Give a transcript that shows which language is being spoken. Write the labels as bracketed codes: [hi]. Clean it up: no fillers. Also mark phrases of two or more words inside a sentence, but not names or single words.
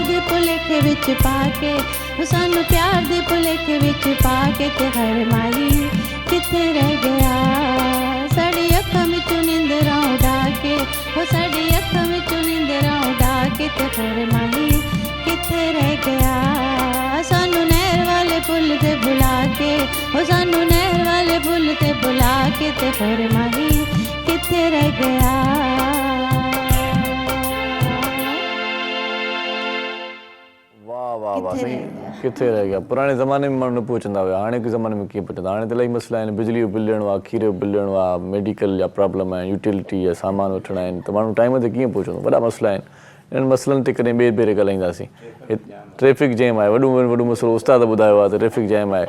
[pa] ਦੇ ਭੁਲੇਖੇ ਵਿਚ ਪਾ ਕੇ, ਓ ਸਾਨੂ ਪਿਆਰ ਦੇ ਭੁਲੇਖੇ ਵਿਚ ਪਾ ਕੇ ਤੇ ਹਰ ਮਾਹੀ ਕਿਥੇ ਰਹਿ ਗਿਆ, ਸਾਡੀ ਅਖਾਂ ਵਿਚੋਂ ਨੀਂਦਰਾਂ ਉੜਾ ਕੇ, ਓ ਸਾਡੀ ਅਖਾਂ ਵਿਚੋਂ ਨੀਂਦਰਾਂ ਉੜਾ ਕੇ ਤੇ ਹਰ ਮਾਹੀ ਕਿਥੇ ਰਹਿ ਗਿਆ, ਸਾਨੂ ਨਹਰ ਵਾਲੇ ਪੁਲ ਤੇ ਬੁਲਾ ਕੇ, ਓ ਸਾਨੂ ਨਹਰ ਵਾਲੇ ਪੁਲ ਤੇ ਬੁਲਾ ਕੇ ਤੇ ਹਰ ਮਾਹੀ ਕਿਥੇ ਰਹਿ ਗਿਆ। ਵਾਹ ਵਾਹ ਵਾਹ, ਸਹੀ ਕਿਥੇ ਰਹਿ ਗਿਆ। [sd] पुराणे ज़माने में माण्हू न पहुचंदा हुआ, हाणे के ज़माने में कीअं पहुचंदा, हाणे त इलाही मसइला आहिनि, बिजली जो बिल ॾियणो आहे, खीर जो बिल ॾियणो आहे, मेडिकल जा प्रॉब्लम आहिनि, यूटिलिटी जा सामान वठणा आहिनि, त माण्हू टाइम ते कीअं पहुचंदो, वॾा मसइला आहिनि। इन्हनि मसइलनि ते कॾहिं ॿिए भेरे ॻाल्हाईंदासीं। [en] traffic jam [sd] आहे, वॾो मसइलो उस्ताद ॿुधायो आहे त [en] traffic jam [sd] आहे।